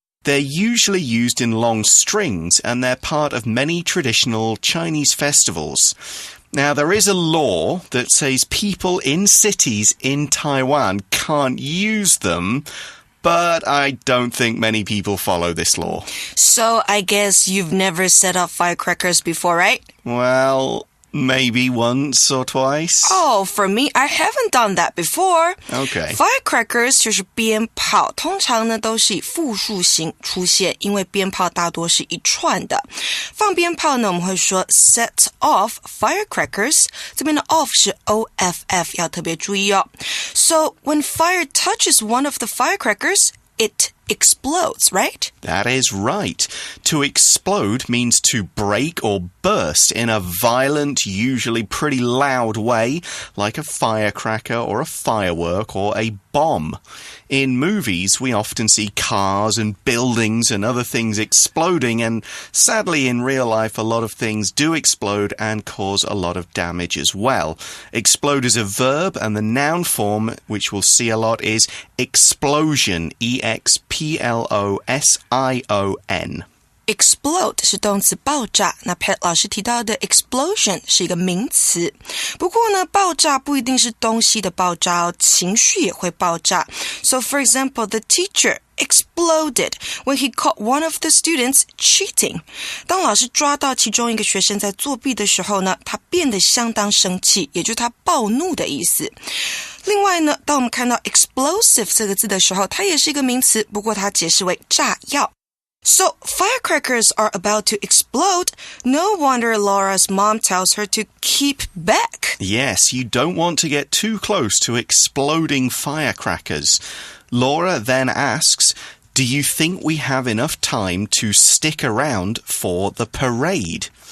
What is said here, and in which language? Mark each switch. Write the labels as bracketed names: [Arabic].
[English] They're usually used in long strings, and they're part of many traditional Chinese festivals.Now, there is a law that says people in cities in Taiwan can't use them, but I don't think many people follow this law. So, I guess you've never set off firecrackers before, right? Well, maybe once or twice. Oh, for me, I haven't done that before. Okay. [Chinese] Firecrackers 就是鞭炮，通常呢都是以复数形出现，因为鞭炮大多是一串的。放鞭炮呢，我们会说 set off firecrackers， 这边的 off 是 OFF， 要特别注意哦。 [English] So, when fire touches one of the firecrackers, it explodes, right? That is right. To explode means to break or burst in a violent, usually pretty loud way, like a firecracker or a firework or a bomb. In movies, we often see cars and buildings and other things exploding, and sadly in real life a lot of things do explode and cause a lot of damage as well. Explode is a verb, and the noun form, which we'll see a lot, is explosion, E-X-P-L-O-S-I-O-N.Explode [Chinese] 是动词爆炸，那 Pat 老师提到的 explosion 是一个名词。不过呢，爆炸不一定是东西的爆炸哦，情绪也会爆炸。 [English] So for example, the teacher exploded when he caught one of the students cheating. [Chinese] 当老师抓到其中一个学生在作弊的时候呢，他变得相当生气，也就是他暴怒的意思。另外呢，当我们看到 explosive 这个字的时候，它也是一个名词，不过它解释为炸药。 [English] So, firecrackers are about to explode. No wonder Laura's mom tells her to keep back. Yes, you don't want to get too close to exploding firecrackers. Laura then asks, do you think we have enough time to stick around for the parade?